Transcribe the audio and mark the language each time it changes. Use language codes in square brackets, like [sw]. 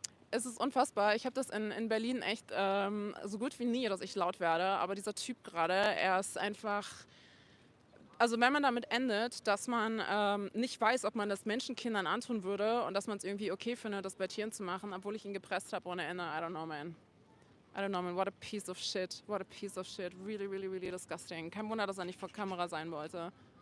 [de] Es ist unfassbar. Ich habe das in Berlin echt so gut wie nie, dass ich laut werde. Aber dieser Typ gerade, er ist einfach... Also wenn man damit endet, dass man nicht weiß, ob man das Menschenkindern antun würde und dass man es irgendwie okay findet, das bei Tieren zu machen, obwohl ich ihn gepresst habe ohne Ende. [en] I don't know, man. I don't know, man. What a piece of shit. What a piece of shit. Really, really, really disgusting. [de] Kein Wunder, dass er nicht vor Kamera sein wollte.